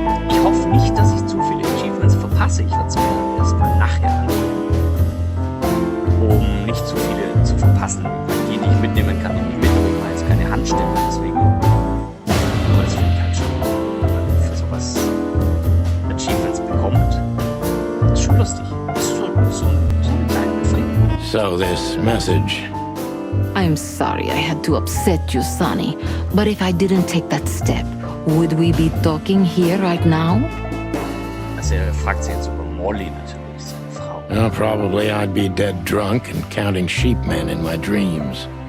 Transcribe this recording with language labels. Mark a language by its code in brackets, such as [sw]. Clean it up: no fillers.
[de] Ich hoffe nicht, dass ich zu viele Achievements verpasse. Ich werde es mir erstmal nachher anschauen, um nicht zu viele zu verpassen. Die ich mitnehmen kann, die ich mitnehmen, weil jetzt keine Handstelle, deswegen. Aber das finde ich halt schon, wenn man für sowas Achievements bekommt. Das ist schon lustig. Das ist so eine kleine Befriedigung. [en] So this message. I'm sorry I had to upset you, Sonny. But if I didn't take that step, would we be talking here right now? [de] Also er fragt sich jetzt über Molly natürlich, seine Frau. [en] Well, probably I'd be dead drunk and counting sheepmen in my dreams.